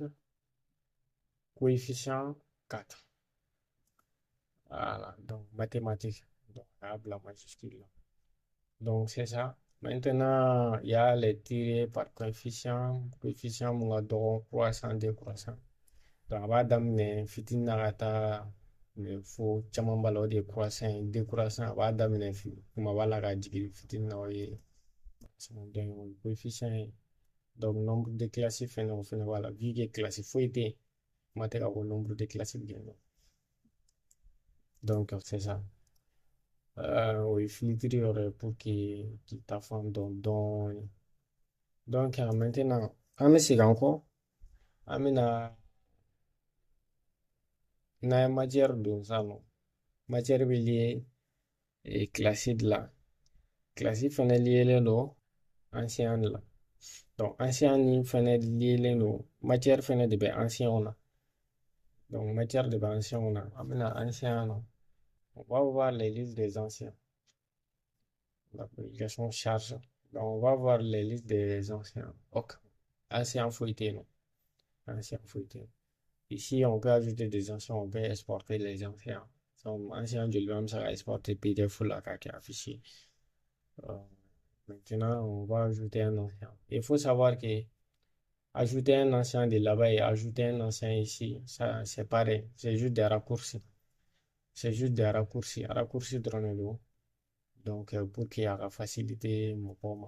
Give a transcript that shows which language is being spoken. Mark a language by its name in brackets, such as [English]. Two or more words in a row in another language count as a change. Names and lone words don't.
[French] Coefficient 4. Voilà, donc mathématique. Donc, la majuscule là. Donc, c'est ça. Maintenant, il y a les tirés par coefficient. Coefficient, mon dɔgɔ croissant, décroissant. Donc, [Bambara] a b'a daminɛ fitinin na ka taa fo caman b'a la o de ye croissant ye décroissant a b'a daminɛ kumaba la ka jigin fitinin na o ye donc o ye coefficient ye [French] donc nombre de classes [Bambara] fɛnɛ o fɛnɛ b'a la [French] vu que [Bambara] classe foyi tɛ yen kuma tɛ ka bɔ [French] nombre de classes [Bambara] bi yen [French] donc c'est ça [Bambara] o ye filtre yɔrɔ ye [French] pour que [Bambara] k'i ta fan dɔn dɔɔni [French] donc maintenant [Bambara] an bɛ segin an kɔ an bɛna n'an ye matière don sisan nɔ matière bɛ [French] lié classe de la classe [Bambara] fɛnɛ liélen don [French] ancien de la donc [Bambara] ancien ni fɛnɛ liélen don matière fɛnɛ de bɛ ancien na donc matière de bɛ ancien na an bɛna ancien na [French] on va voir les listes des anciens l'application charge donc on va voir les listes des anciens ok [Bambara] ancien foyi tɛ yen nɔ ancien foyi tɛ yen [French] ici on peut ajouter des anciens on peut exporter les anciens donc [Bambara] ancien joli bɛ an bɛ se ka exporter PDF la k'a kɛ affiché [French] Maintenant, on va ajouter un ancien. Il faut savoir que ajouter un ancien de là-bas et ajouter un ancien ici, ça, c'est pareil. C'est juste des raccourcis. C'est juste des raccourcis. Raccourcis de Ronaldo. Donc, pour qu'il y ait la facilité, pour moi.